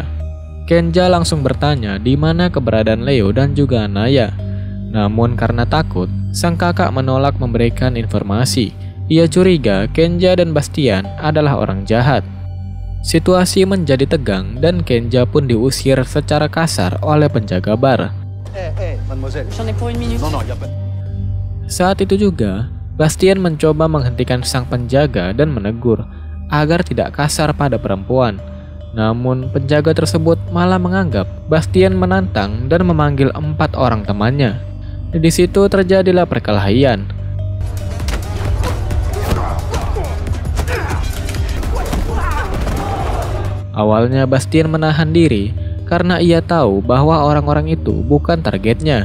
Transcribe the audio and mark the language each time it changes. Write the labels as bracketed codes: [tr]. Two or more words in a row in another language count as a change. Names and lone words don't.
[id] Kenja langsung bertanya di mana keberadaan Leo dan juga Anaya. Namun karena takut, sang kakak menolak memberikan informasi. Ia curiga Kenja dan Bastian adalah orang jahat. Situasi menjadi tegang dan Kenja pun diusir secara kasar oleh penjaga bar. [fr] Mademoiselle. J'en ai pour 1 minute. Non, y a pas. [id] Saat itu juga, Bastian mencoba menghentikan sang penjaga dan menegur agar tidak kasar pada perempuan. Namun penjaga tersebut malah menganggap Bastian menantang dan memanggil 4 orang temannya. Di situ terjadilah perkelahian. Awalnya Bastian menahan diri karena ia tahu bahwa orang-orang itu bukan targetnya.